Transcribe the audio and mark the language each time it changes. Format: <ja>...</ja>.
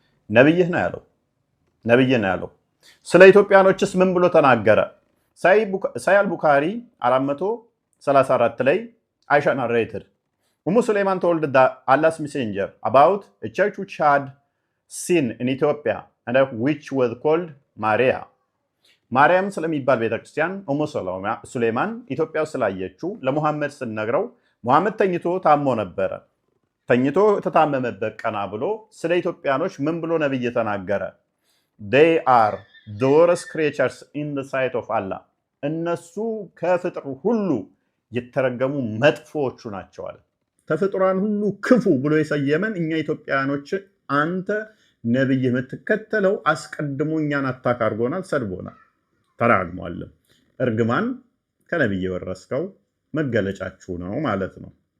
<am>ነብይህ ነው ያለው። ነብይ ነው ያለው። ስለ ኢትዮጵያኖችስ ምን ብሎ ተናገረ? ሳይ አልቡኻሪ 434 ላይ አይሻ ናሬትድ</am> <en>Umm Sulaiman told Allah's messenger about a church which had seen in Ethiopia and which was called Maria.</en> <am>ማርያም ስለሚባል ቤተክርስቲያን ኡሙ ሱሌማን ኢትዮጵያ ውስጥ ስላየችው ለሙሐመድ ስነግረው ሙሐመድ ተኝቶ ታሞ ነበረ። ተኝቶ ተታመመበት ቀና ብሎ ስለ ኢትዮጵያኖች ምን ብሎ ነብይ ተናገረ?</am> <en>They are the worst creatures in the sight of Allah.</en> <am>እነሱ ከፍጥሩ ሁሉ የተረገሙ መጥፎዎቹ ናቸው አለ። ተፍጥሯን ሁሉ ክፉ ብሎ የሰየመን እኛ ኢትዮጵያኖች አንተ ነብይ የምትከተለው አስቀድሞ እኛን አታክ አድርጎናል፣ ሰድቦናል፣ ተራግሟል። እርግማን ከነብይ የወረስከው መገለጫችሁ ነው ማለት ነው።</am>